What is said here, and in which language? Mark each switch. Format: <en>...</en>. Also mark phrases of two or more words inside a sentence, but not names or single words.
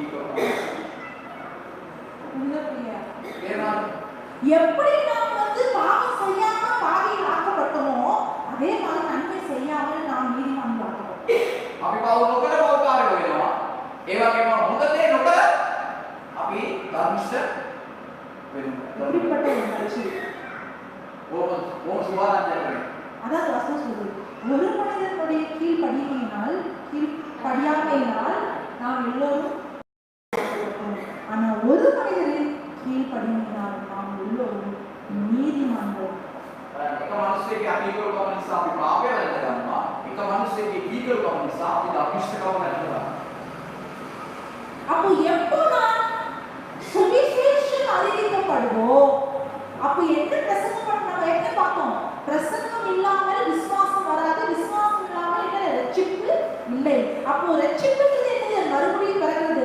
<ta>எப்படி நாம் வந்து பாவம் செய்யாம பாவியில் ஆக்கப்பட்டோமோ அதே மாதிரி நன்மை செய்யாமல் நாம் நீதிமான்கள் ஆக்கப்பட்டோம்.</ta> <si>අපි පව් නොකර පව්කාරයෝ වෙනවා. ඒ වගේම හොඳ දේ නොකර අපි ධර්මිෂ්ඨ වෙනවා.</si> <ta>எப்படிப்பட்ட ஒரு மனுஷன்? ஓம் சுபாராஜ்யம். அதாவது வசனம் சொல்லுது, ஒரு மனிதனுடைய கீழ்ப்படியாமையினால் நாம் எல்லோரும், ஆனா ஒரு மனிதரின் கீழ்ப்படியினால் நாம் எல்லோரும் நீதிமான்கள்.</ta> <si>එක මිනිස්සෙක්ගේ අකීකරුකම නිසා අපි පාපය වැළඳ ගන්නවා. එක මිනිස්සෙක්ගේ කීකරුකම නිසා අපි ධර්මිෂ්ඨකම වැළඳ ගන්නවා.</si> <ta>அப்போ எப்போ நான் சுவிசேஷம் அறிவிக்கப்படுவோ அப்போ என்ன பிரசங்கம் பண்ணாங்க? என்ன பார்த்தோம்? பிரசங்கம் இல்லாமல் விசுவாசம் வராது, விசுவாசம் இல்லாமல் என்ன ரட்சிப்பு இல்லை. அப்போ ரட்சிப்புங்கிறது என்னது? மறுபடியும் பிறக்கிறது.</ta>